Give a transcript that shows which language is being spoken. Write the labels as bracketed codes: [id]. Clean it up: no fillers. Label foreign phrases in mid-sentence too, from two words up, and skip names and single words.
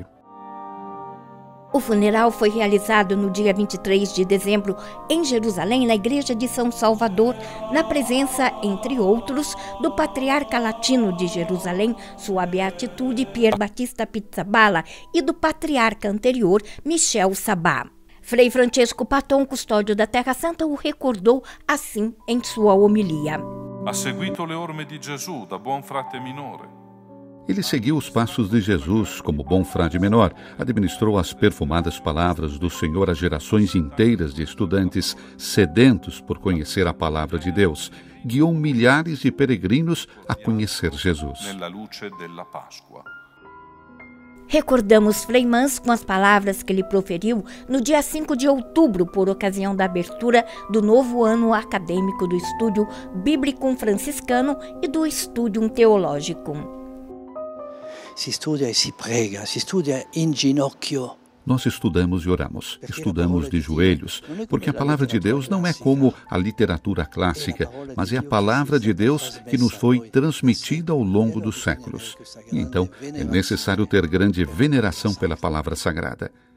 [pt] O funeral foi realizado no dia 23 de dezembro em Jerusalém, na Igreja de São Salvador, na presença, entre outros, do Patriarca Latino de Jerusalém, Sua Beatitude Pier Battista Pizzaballa, e do Patriarca anterior, Michel Sabá. Frei Francesco Patton, custódio da Terra Santa, o recordou assim em sua homilia. [it] Ha seguito le orme di Gesù da buon frate minore. [pt] Ele seguiu os passos de Jesus como bom frade menor, administrou as perfumadas palavras do Senhor a gerações inteiras de estudantes sedentos por conhecer a palavra de Deus, guiou milhares de peregrinos a conhecer Jesus. Recordamos Frei Mans com as palavras que ele proferiu no dia 5 de outubro, por ocasião da abertura do novo ano acadêmico do Estúdio Bíblico Franciscano e do Estúdio Teológico. [it] Si studia e si prega, si studia in ginocchio. [pt] Nós estudamos e oramos, estudamos de joelhos, porque a palavra de Deus não é como a literatura clássica, mas é a palavra de Deus que nos foi transmitida ao longo dos séculos. E então é necessário ter grande veneração pela palavra sagrada.